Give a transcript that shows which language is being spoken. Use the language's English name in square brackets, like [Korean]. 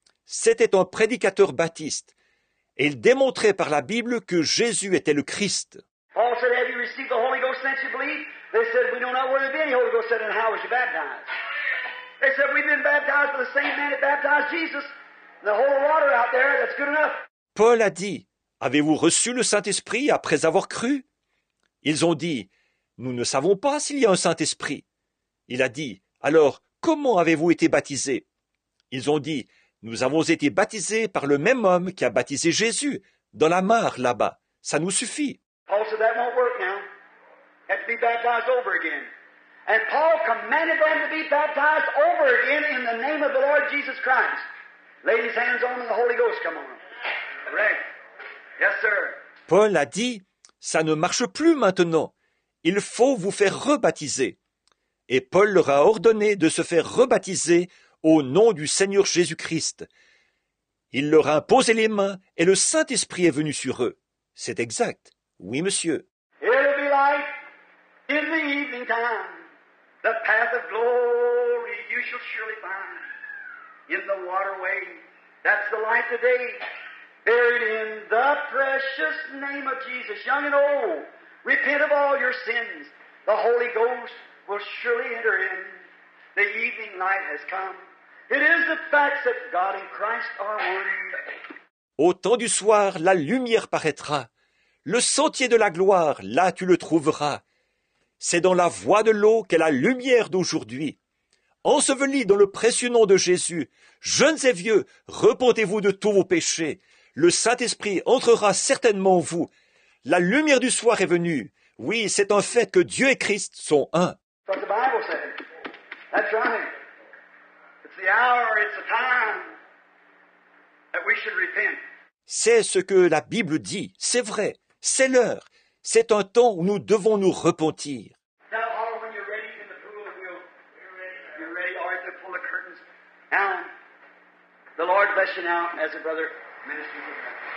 [French] C'était un prédicateur baptiste. Et il démontrait par la Bible que Jésus était le Christ. [English] Paul said, have you received the Holy Ghost since you believed? They said, we know not where there be any Holy Ghost. Said, and how was you baptized? They said, we've been baptized by the same man that baptized Jesus. The whole water out there, that's good enough. [French] Paul a dit, avez-vous reçu le Saint-Esprit après avoir cru? Ils ont dit, nous ne savons pas s'il y a un Saint-Esprit. Il a dit, alors, comment avez-vous été baptisés? Ils ont dit, nous avons été baptisés par le même homme qui a baptisé Jésus, dans la mare là-bas. Ça nous suffit. [English] Paul said, that won't work now. Have to be baptized over again. And Paul commanded them to be baptized over again in the name of the Lord Jesus Christ. Laid his hands on them and the Holy Ghost come on them. Correct? Yes, sir. [French] Paul a dit, ça ne marche plus maintenant. Il faut vous faire rebaptiser. Et Paul leur a ordonné de se faire rebaptiser au nom du Seigneur Jésus-Christ. Il leur a imposé les mains et le Saint-Esprit est venu sur eux. C'est exact. Oui, monsieur. [English] It'll be light in the evening time. The path of glory you shall surely find. In the waterway, that's the light today. Buried in the precious name of Jesus, young and old. Repent of all your sins. The Holy Ghost will surely enter in. The evening light has come. It is the fact that God and Christ are one. [French] Au temps du soir, la lumière paraîtra. Le sentier de la gloire, là tu le trouveras. C'est dans la voie de l'eau qu'est la lumière d'aujourd'hui. Ensevelis dans le précieux nom de Jésus, jeunes et vieux, repentez-vous de tous vos péchés. Le Saint-Esprit entrera certainement en vous. La lumière du soir est venue. Oui, c'est un fait que Dieu et Christ sont un. [English] What the Bible says. That's right. It's the hour, it's the time that we should repent. [French] C'est ce que la Bible dit. C'est vrai. C'est l'heure. C'est un temps où nous devons nous repentir. [English] Now, all when you're ready in the pool, you're ready. All right, to pull the curtains. Now, the Lord bless you now as a brother ministers with us.